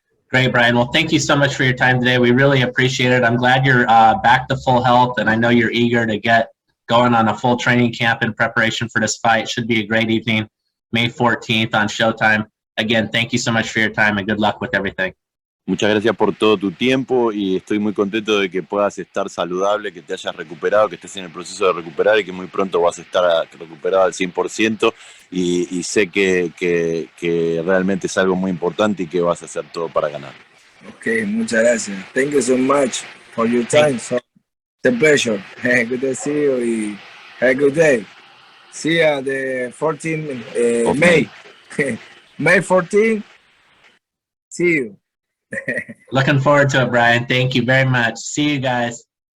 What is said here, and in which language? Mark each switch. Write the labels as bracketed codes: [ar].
[en] Great, Brian. Well, thank you so much for your time today. We really appreciate it. I'm glad you're back to full health, and I know you're eager to get going on a full training camp in preparation for this fight. Should be a great evening, May 14th on Showtime. Again, thank you so much for your time, and good luck with everything. [es] Muchas gracias por todo tu tiempo y estoy muy contento de que puedas estar saludable, que te hayas recuperado, que estés en el proceso de recuperar y que muy pronto vas a estar recuperado al 100% y sé que realmente es algo muy importante y que vas a hacer todo para ganar. Okay, muchas gracias. [en] Thank you so much for your time. So, it's a pleasure. Good to see you y have a good day. See you the 14th May. May 14th. See you. Looking forward to it, Brian. Thank you very much. See you guys.